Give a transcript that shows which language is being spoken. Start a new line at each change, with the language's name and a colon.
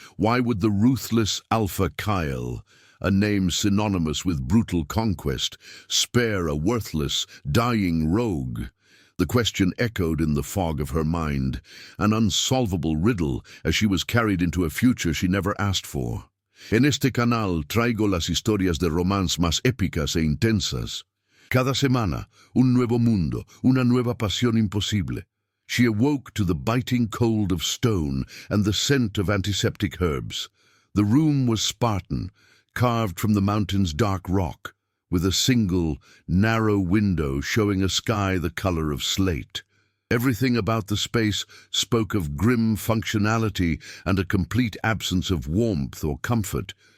English: Why would the ruthless Alpha Kyle, a name synonymous with brutal conquest, spare a worthless, dying rogue? The question echoed in the fog of her mind, an unsolvable riddle as she was carried into a future she never asked for.
Spanish: En este canal traigo las historias de romance más épicas e intensas. Cada semana, un nuevo mundo, una nueva pasión imposible.
English: She awoke to the biting cold of stone and the scent of antiseptic herbs. The room was Spartan, carved from the mountain's dark rock, with a single, narrow window showing a sky the color of slate. Everything about the space spoke of grim functionality and a complete absence of warmth or comfort.